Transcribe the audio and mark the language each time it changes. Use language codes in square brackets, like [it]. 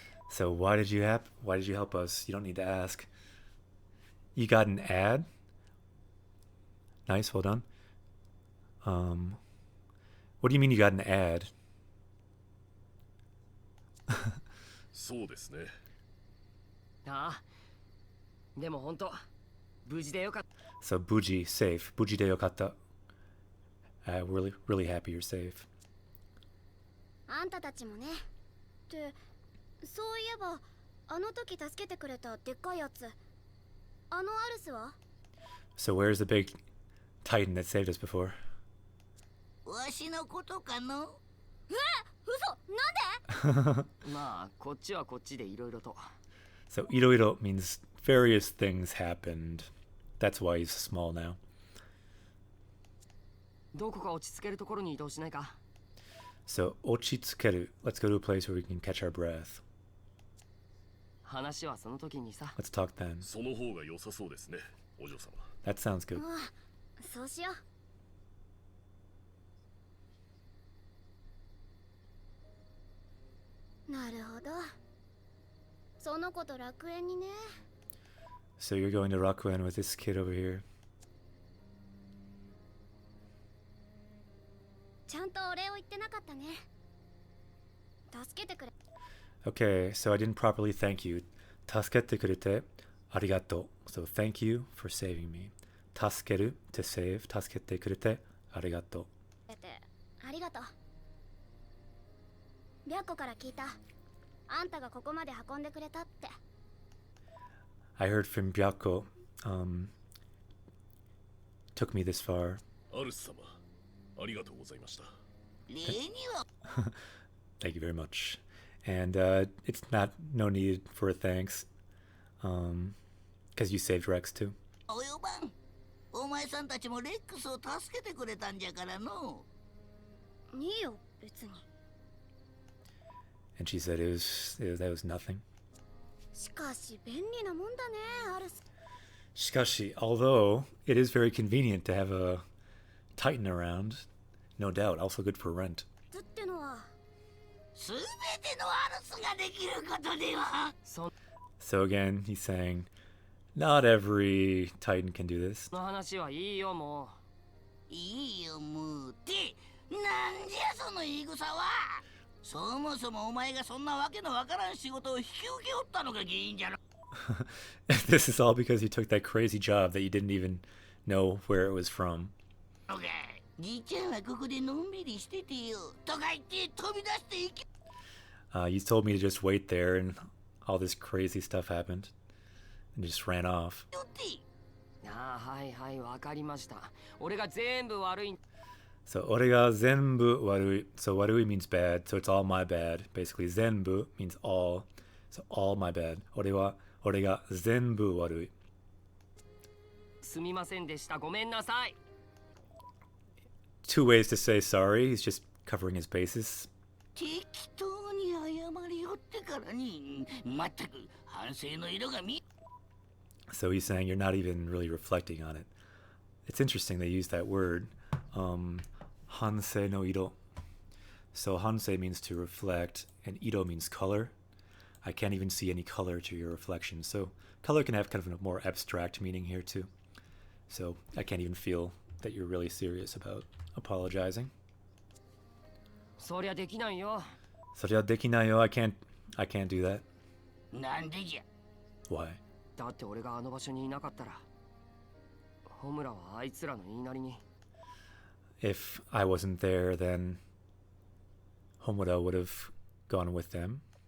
[en] So why did you help us? You don't need to ask. You got an ad? Nice, well done. What do you mean you got an ad? [ja] そうですね。ああ、でも本当無事でよかった。 So Buji, [en] safe. [ja] Buji de yokata. [en] Really happy you're safe. [ja] あんたたちもね。ってそういえばあの時助けてくれたでっかいやつ。あのアルスは？ [en] So where's the big Titan that saved us before? [ja] わしのことかの？嘘、なんで？まあこっちはこっちでいろいろと。 [en] So iroiro means various things happened. That's why he's small now. [ja] どこか落ち着けるところに移動しないか。 [en] So ochitsukeru. Let's go to a place where we can catch our breath. [ja] 話はその時にさ。 [en] Let's talk then. [ja] その方が良さそうですね、お嬢様。 [en] That sounds good. [ja] ああ、そうしよう。なるほど。その子と楽園にね。 [en] So you're going to Rakuen with this kid over here. [ja] ちゃんとお礼を言ってなかったね。助けてくれ。 [en] Okay, so I didn't properly thank you. [ja] Tasukete kurete arigato. [en] So thank you for saving me. [ja] Tasukeru, [en] to save. [ja] Tasukete kurete arigato. ありがとう。白子から聞いた。あんたがここまで運んでくれたって。 [en] I heard from Byako, took me this far. [ja] アルス様、ありがとうございました。礼には [en] Thank you very much. And it's no need for a thanks. Because you saved Rex too. [ja] 及ばん。お前さんたちもレックスを助けてくれたんじゃからの。いいよ、別に。 [en] And she said that was nothing. [ja] しかし便利なもんだね、アルス。 [en] Shikashi, although it is very convenient to have a Titan around, no doubt, also good for rent. [ja] ってのは。すべてのアルスができることでは。 [en] So again, he's saying, not every Titan can do this. [ja] この話はいいよもいいよもうって、なんじゃその言い草は。そもそもお前がそんなわけのわからん仕事を引き受けおったのが原因じゃろ。 [en] This is all because you took that crazy job that you didn't even know where it was from. [ja] じいちゃんはここでのんびりしててよとか言って飛び出していけ。 [en] You told me to just wait there, and all this crazy stuff happened, and just ran off. [ja] よって。ああ、はいはい、わかりました。俺が全部悪い。 So 俺が全部悪い. [en] So 悪い means bad, so it's all my bad. Basically, 全部 means all, so all my bad. [ja] 俺が全部悪い. すみませんでした。ごめんなさい。 [en] Two ways to say sorry. He's just covering his bases. [ja] 適当に謝りよってからに、まったく反省の色が見。 [en] So he's saying you're not even really reflecting on it. It's interesting they use that word. [ja] Hansei no iro. [en] So hansei means to reflect, and iro means color. I can't even see any color to your reflection. So color can have kind of a more abstract meaning here too. So I can't even feel that you're really serious about apologizing. [ja] そりゃできないよ。そりゃできないよ. [en] I can't do that. [ja] なんでじゃ。 [en] Why? [ja] だって俺があの場所にいなかったら、ホムラはあいつらの言いなりに。 [en] If I wasn't there, then Homura would have gone with them.